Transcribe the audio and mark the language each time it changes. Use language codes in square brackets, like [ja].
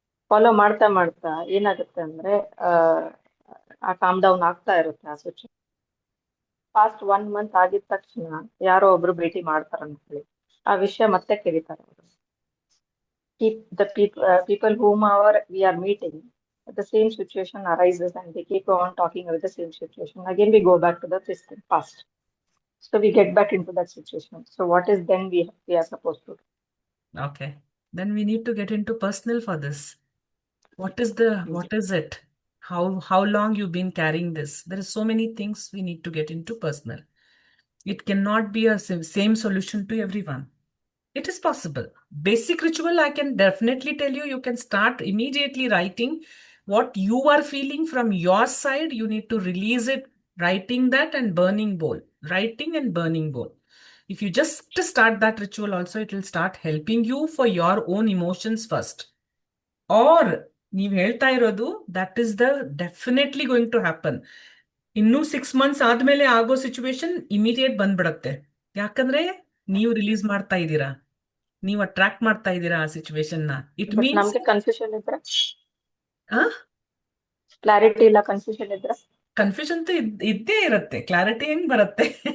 [kn] Follow ಮಾಡ್ತಾ ಮಾಡ್ತಾ ಏನಾಗುತ್ತೆ ಅಂದ್ರೆ, ಆ ಕಾಮ್ ಡೌನ್ ಆಗ್ತಾ ಇರುತ್ತೆ ಆ ಸಿಚುವೇಶನ್. ಫಾಸ್ಟ್ 1 month ಆಗಿದ ತಕ್ಷಣ ಯಾರೋ ಒಬ್ರು ಭೇಟಿ ಮಾಡ್ತಾರ ಅನ್ಕೊಳ್ಳಿ, ಆ ವಿಷಯ ಮತ್ತೆ ತೆಗಿತಾರೆ ಅವರು. [en] The people whomever we are meeting, the same situation arises and they keep on talking about the same situation. Again, we go back to the past. So we get back into that situation. So what is then we are supposed to do? Okay. Then we need to get into personal for this. What is it? How long you've been carrying this? There are so many things we need to get into personal. It cannot be a same solution to everyone. It is possible. Basic ritual, I can definitely tell you, you can start immediately writing what you are feeling from your side. You need to release it, writing that and burning bowl. Writing and burning bowl. If you just start that ritual also, it will start helping you for your own emotions first. Or, [kn] ನೀವು ಹೇಳ್ತಾ ಇರೋದು, [en] that is the definitely going to happen. [kn] ಇನ್ನು 6 months ಆದ್ಮೇಲೆ ಆಗೋ situation immediate ಬಂದ್ಬಿಡತ್ತೆ. ಯಾಕಂದ್ರೆ ನೀವು release ಮಾಡ್ತಾ ಇದ್ದೀರಾ, ನೀವು ಅಟ್ರಾಕ್ಟ್ ಮಾಡ್ತಾ ಇದ್ದೀರಾ ಆ ಸಿಚುವೇಶನ್ ನ. [en] it means [kn] ನಮ್ಗೆ ಕನ್ಫ್ಯೂಷನ್ ಇದ್ರೆ, ಕ್ಲಾರಿಟಿ ಇಲ್ಲ, ಕನ್ಫ್ಯೂಷನ್ ಇದ್ರೆ, ಕನ್ಫ್ಯೂಷನ್ ಅಂತೂ ಇದ್ದೇ ಇರುತ್ತೆ. ಕ್ಲಾರಿಟಿ ಹೆಂಗ್ ಬರುತ್ತೆ?